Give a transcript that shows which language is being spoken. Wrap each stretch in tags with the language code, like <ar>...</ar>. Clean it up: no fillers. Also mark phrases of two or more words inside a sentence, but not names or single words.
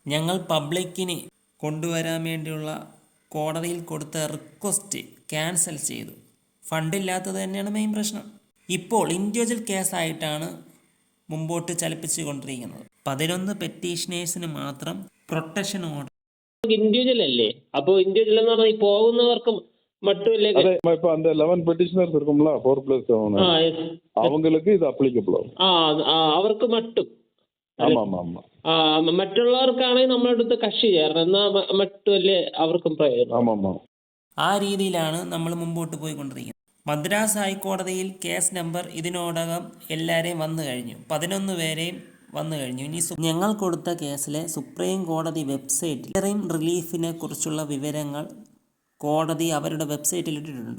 <ml>ഞങ്ങൾ പബ്ലിക്കിന് കൊണ്ടുവരാൻ വേണ്ടിയുള്ള കോടതിയിൽ കൊടുത്ത റിക്വസ്റ്റ് ക്യാൻസൽ ചെയ്തു. ഫണ്ടില്ലാത്തത് തന്നെയാണ് മെയിൻ പ്രശ്നം. ഇപ്പോൾ ഇൻഡിവിജ്വൽ കേസായിട്ടാണ് മുമ്പോട്ട് ചലിപ്പിച്ചു കൊണ്ടിരിക്കുന്നത്. 11 പെറ്റീഷനേഴ്സിന് മാത്രം പ്രൊട്ടക്ഷൻ ഓർഡർ. ഇൻഡിവിജ്വൽ അല്ലേ? അപ്പോൾ ഇൻഡിവിജ്വൽ എന്ന് പറഞ്ഞാൽ പോകുന്നവർക്കും மட்டும்</ml> <ta>இப்போ அந்த 11 பெட்டிஷனர்ஸ் இருக்கும்ல 4+7 அவங்களுக்கு இது அப்ளிகபிள் ஆகும்.</ta> <ml>അവർക്ക് மட்டுം.</ml> <ta>ஆமா ஆமா ஆமா.</ta> <ml>മറ്റുള്ളവർക്കാണെങ്കിൽ നമ്മളടുത്ത് കക്ഷി ചേരണം, എന്നാൽ മറ്റല്ലേ അവർക്കും പ്രയോജനം.</ml> <ta>ஆமா ஆமா.</ta> <ml>ആ രീതിയിലാണ് നമ്മൾ മുമ്പോട്ട് പോയിക്കൊണ്ടിരിക്കുന്നത്. മദ്രാസ് ഹൈക്കോടതിയിൽ കേസ് നമ്പർ ഇതിനോടകം എല്ലാവരെയും വന്നു കഴിഞ്ഞു. 11 പേരെയും വന്നു കഴിഞ്ഞു. ഇനി ഞങ്ങൾ കൊടുത്ത കേസിലെ സുപ്രീം കോടതി വെബ്സൈറ്റിൽ റിലീഫിനെ കുറിച്ചുള്ള വിവരങ്ങൾ കോടതി അവരുടെ വെബ്സൈറ്റിൽ ഇട്ടിട്ടുണ്ട്.</ml>